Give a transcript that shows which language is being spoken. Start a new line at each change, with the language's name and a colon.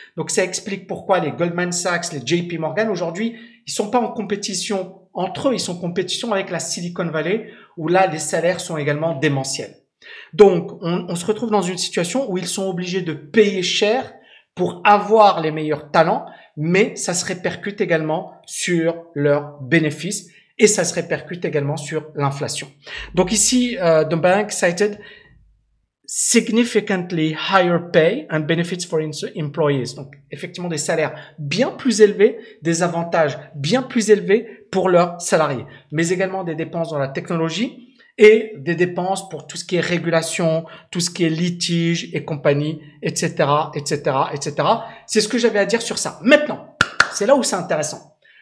French: Donc ça explique pourquoi les Goldman Sachs, les JP Morgan aujourd'hui, ils sont pas en compétition entre eux, ils sont en compétition avec la Silicon Valley où là les salaires sont également démentiels. Donc on se retrouve dans une situation où ils sont obligés de payer cher pour avoir les meilleurs talents, mais ça se répercute également sur leurs bénéfices et ça se répercute également sur l'inflation. Donc ici,
English: the bank cited significantly higher pay and benefits for employees.
French: Donc effectivement des salaires bien plus élevés, des avantages bien plus élevés pour leurs salariés, mais également des dépenses dans la technologie et des dépenses pour tout ce qui est régulation, tout ce qui est litige et compagnie, etc., etc., etc. C'est ce que j'avais à dire sur ça. Maintenant, c'est là où c'est intéressant.